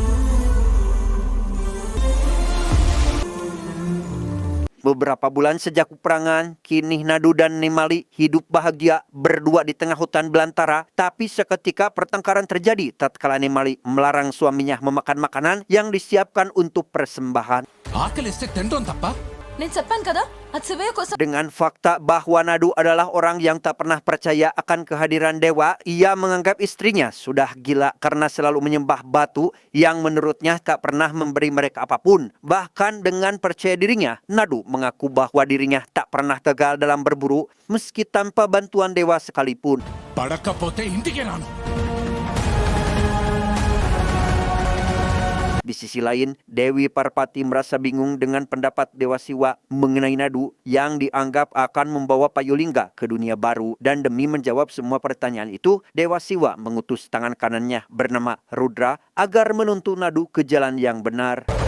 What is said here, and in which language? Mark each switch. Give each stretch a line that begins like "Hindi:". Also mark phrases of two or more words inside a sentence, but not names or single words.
Indonesian: Beberapa bulan sejak peperangan, kini Nadu dan Nemali hidup bahagia berdua di tengah hutan belantara. Tapi seketika pertengkaran terjadi tatkala Nemali melarang suaminya memakan makanan yang disiapkan untuk persembahan.
Telugu: ఆకలిస్తే తినడం తప్ప నేను చెప్పాను కదా అది శివయ్య కోసం
Indonesian: Dengan fakta bahwa Nadu adalah orang yang tak pernah percaya akan kehadiran dewa, ia menganggap istrinya sudah gila karena selalu menyembah batu yang menurutnya tak pernah memberi mereka apapun. Bahkan dengan percaya dirinya, Nadu mengaku bahwa dirinya tak pernah gagal dalam berburu meski tanpa bantuan dewa sekalipun.
Telugu: పడకపోతే ఇంటికి రాను.
Indonesian: Di sisi lain, Dewi Parpati merasa bingung dengan pendapat Dewa Siwa mengenai Nadu yang dianggap akan membawa Payulingga ke dunia baru. Dan demi menjawab semua pertanyaan itu, Dewa Siwa mengutus tangan kanannya bernama Rudra agar menuntun Nadu ke jalan yang benar.